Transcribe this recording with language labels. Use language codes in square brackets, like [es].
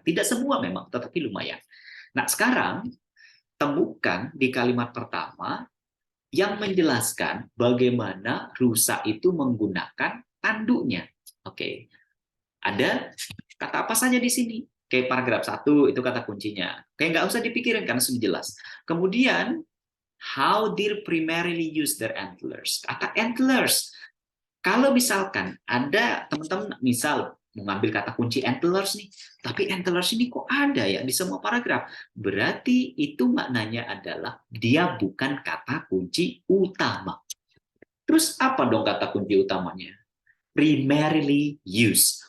[id] Tidak semua memang, tetapi lumayan. Nah, sekarang temukan di kalimat pertama yang menjelaskan bagaimana rusa itu menggunakan tanduknya. Oke. Ada kata apa saja di sini? Kayak paragraf 1 itu kata kuncinya. Kayak nggak usah dipikirin karena sudah jelas. Kemudian, [en] how deer primarily use their antlers. [id] Kata antlers. Kalau misalkan ada teman-teman misal mengambil kata kunci antlers nih, tapi antlers ini kok ada ya di semua paragraf, berarti itu maknanya adalah dia bukan kata kunci utama. Terus apa dong kata kunci utamanya? [en] Primarily use.